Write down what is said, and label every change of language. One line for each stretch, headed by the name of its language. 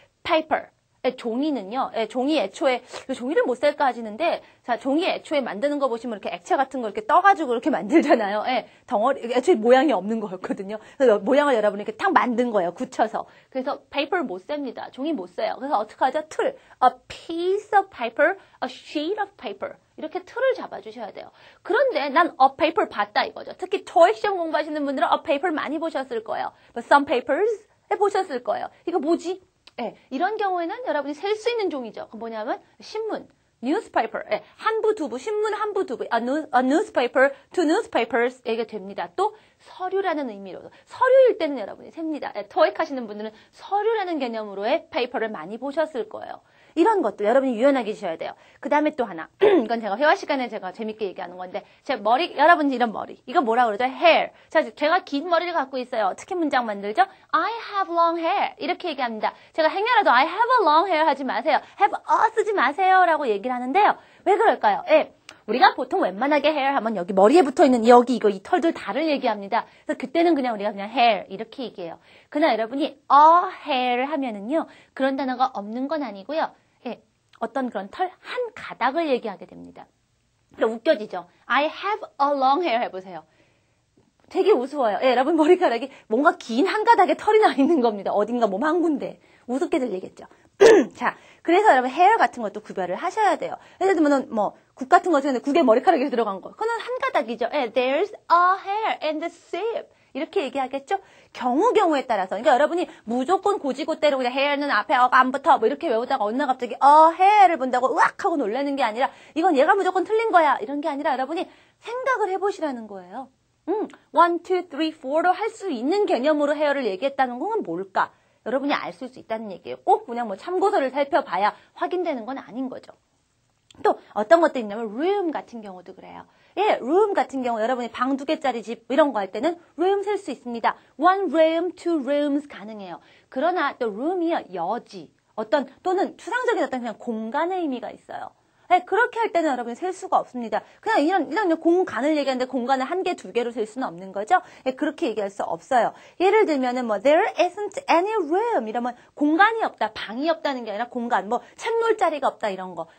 English: paper.
Korean: 종이는요, 종이 애초에, 종이를 못 셀까 하시는데, 자, 종이 애초에 만드는 거 보시면 이렇게 액체 같은 거 이렇게 떠가지고 이렇게 만들잖아요. 덩어리, 애초에 모양이 없는 거였거든요. 그래서 모양을 여러분이 이렇게 탁 만든 거예요. 굳혀서. 그래서 paper 못 셉니다. 종이 못 써요. 그래서 어떻게 하죠? 틀.
English: A piece of paper, a sheet of paper.
Korean: 이렇게 틀을 잡아주셔야 돼요. 그런데 난
English: a paper
Korean: 봤다 이거죠. 특히 토익 시험 공부하시는 분들은 a paper 많이 보셨을 거예요.
English: But some papers
Korean: 보셨을 거예요. 이거 뭐지? 이런 경우에는 여러분이 셀 수 있는 종이죠. 그 뭐냐면 신문, newspaper, 한 부, 두 부, 신문 한 부, 두 부,
English: a newspaper, two newspapers
Korean: 이게 됩니다. 또 서류라는 의미로 서류일 때는 여러분이 셉니다. 토익 하시는 분들은 서류라는 개념으로의 paper를 많이 보셨을 거예요. 이런 것들 여러분이 유연하게 주셔야 돼요. 그 다음에 또 하나. 이건 제가 회화 시간에 제가 재밌게 얘기하는 건데 제 머리, 여러분 이런 머리. 이거 뭐라 그러죠? hair. 자, 제가 긴 머리를 갖고 있어요. 어떻게 문장 만들죠?
English: I have long hair.
Korean: 이렇게 얘기합니다. 제가 행여라도
English: I have a long hair
Korean: 하지 마세요. have a 쓰지 마세요. 라고 얘기를 하는데요. 왜 그럴까요? 우리가 보통 웬만하게 hair 하면 여기 머리에 붙어 있는 여기 이거 이 털들 다를 얘기합니다. 그래서 그때는 그냥 우리가 그냥 hair 이렇게 얘기해요. 그러나 여러분이
English: a hair
Korean: 하면은요. 그런 단어가 없는 건 아니고요. 어떤 그런 털 한 가닥을 얘기하게 됩니다. 그러니까 웃겨지죠?
English: I have a long hair
Korean: 해보세요. 되게 우스워요. 여러분 머리카락이 뭔가 긴 한 가닥에 털이 나 있는 겁니다. 어딘가 몸 한 군데. 우습게 들리겠죠? 자, 그래서 여러분 hair 같은 것도 구별을 하셔야 돼요. 예를 들면 뭐 국 같은 거 쓰는데 국에 머리카락이 들어간 거. 그건 한 가닥이죠.
English: There's a hair in the soup.
Korean: 이렇게 얘기하겠죠? 경우에 따라서. 그러니까 여러분이 무조건 고지고대로 그냥 hair는 앞에 어가 안 붙어 뭐 이렇게 외우다가 어느 날 갑자기 hair를 본다고 으악 하고 놀라는 게 아니라 이건 얘가 무조건 틀린 거야. 이런 게 아니라 여러분이 생각을 해보시라는 거예요. 1, 2, 3, 4로 할 수 있는 개념으로 hair를 얘기했다는 건 뭘까? 여러분이 알 수 있다는 얘기예요. 꼭 그냥 뭐 참고서를 살펴봐야 확인되는 건 아닌 거죠. 또 어떤 것도 있냐면 room 같은 경우도 그래요. room 같은 경우 여러분이 방 2개짜리 집 이런 거 할 때는 room 셀 수 있습니다.
English: one room, two rooms
Korean: 가능해요. 그러나 또 room이요 여지 또는 추상적인 어떤 그냥 공간의 의미가 있어요. 그렇게 할 때는 여러분이 셀 수가 없습니다. 그냥 이런 공간을 얘기하는데 공간을 1개, 2개로 셀 수는 없는 거죠. 그렇게 얘기할 수 없어요. 예를 들면은 뭐
English: there isn't any room
Korean: 이러면 공간이 없다, 방이 없다는 게 아니라 공간, 뭐 책놀 자리가 없다 이런 거.